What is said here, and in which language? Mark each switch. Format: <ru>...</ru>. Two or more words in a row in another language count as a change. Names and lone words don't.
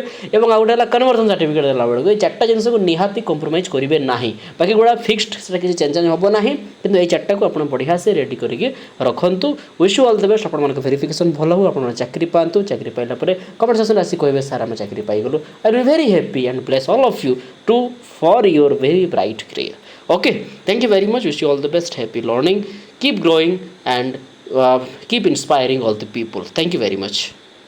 <or>ଏବଂ ଆଉ ଗୋଟେ ହେଲା</or> <en>conversion certificate</en> <or>ଦେଲା ବେଳକୁ ଏଇ ଚାରିଟା ଜିନିଷକୁ ନିହାତି କମ୍ପ୍ରୋମାଇଜ୍ କରିବେ ନାହିଁ। ବାକି ଗୁଡ଼ା ଫିକ୍ସଡ୍, ସେଟା କିଛି ଚେଞ୍ଜ ହେବ ନାହିଁ, କିନ୍ତୁ ଏଇ ଚାରିଟାକୁ ଆପଣ ବଢ଼ିଆ ସେ ରେଡ଼ି କରିକି ରଖନ୍ତୁ।</or> <en>wish you all the best.</en> <or>ଆପଣମାନଙ୍କ ଭେରିଫିକେସନ୍ ଭଲ ହଉ, ଆପଣ ଚାକିରି ପାଆନ୍ତୁ। ଚାକିରି ପାଇଲା ପରେ</or> <en>comment sectionre</en> <or>ଆସି କହିବେ ସାର୍ ଆମେ ଚାକିରି ପାଇଗଲୁ।</or> <en>I will very happy and bless all of you to for your very bright career. Okay, thank you very much. Wish you all the best. Happy learning, keep growing, and keep inspiring all the people. Thank you very much.</en>